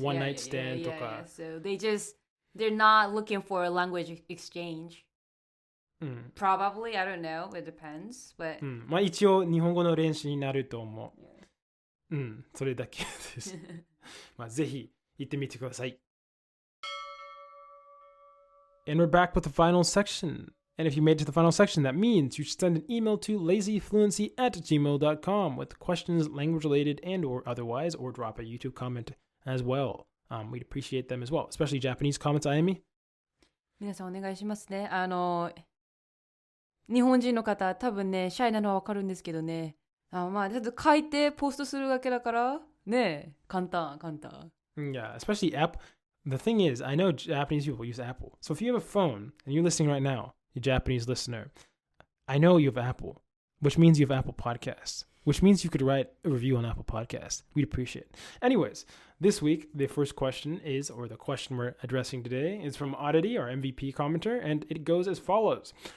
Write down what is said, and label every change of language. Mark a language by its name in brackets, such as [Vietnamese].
[English] One night stand とか。 So they're not looking for a language exchange. Probably, I don't know. It depends. But [Japanese] 一応日本語の練習になると思う。それだけです。ぜひ行ってみてください。 [English] And we're back with the final section. And if you made it to the final section, that means you should send an email to lazyfluency@gmail.com with questions language related and or otherwise, or drop a YouTube comment as well. We'd appreciate them as well, especially Japanese comments, Ayami. [Japanese] 皆さんお願いしますね。日本人の方、多分ね、シャイなのはわかるんですけどね。ちょっと書いてポストするわけだから、ね、簡単。 [English] Yeah, especially app.The thing is, I know Japanese people use Apple. So if you have a phone and you're listening right now, you Japanese listener, I know you have Apple, which means you have Apple Podcasts, which means you could write a review on Apple Podcasts. We'd appreciate it. Anyways, this week, the first question is, or the question we're addressing today, is from Oddity, our MVP commenter, and it goes as follows.